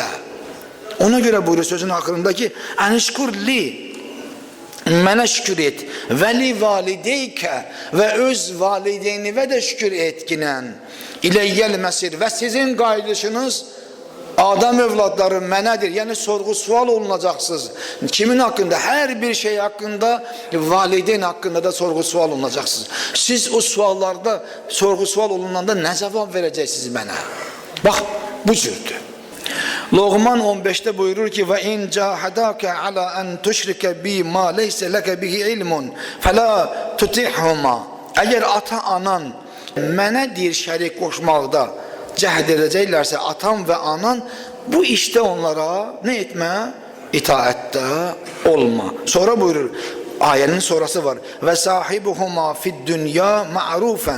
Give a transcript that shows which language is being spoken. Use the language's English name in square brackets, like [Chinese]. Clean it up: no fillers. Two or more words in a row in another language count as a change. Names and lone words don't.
[Azerbaijani] Ona görə buyurur sözün axırında ki, ənişkurli, mənə şükür et, [Arabic] ولوالديك [Azerbaijani] və öz valideynivə də şükür etkinən, [Arabic] إليّ المصير [Azerbaijani] və sizin qayıdışınız Adam övladları mənədir, yəni sorğu sual olunacaqsınız. Kimin haqqında? Hər bir şey haqqında, valideyn haqqında da sorğu sual olunacaqsınız. Siz o suallarda, sorğu sual olunanda nə cavab verəcəksiniz mənə? Bax, bu cürdür. Loğman 15'te buyurur ki [Arabic] وإن جاهداك على أن تشرك بي ما ليس لك به علم فلا تطعهما. [Azerbaijani] Eğer ata anan mənə deyir şərik qoşmaqda cəhd edəcəklərsə atam və anan bu işdə onlara nə etmə? İtaətdə olma. Sonra buyurur, ayənin sonrası var. [Arabic] وصاحبهما في الدنيا معروفا.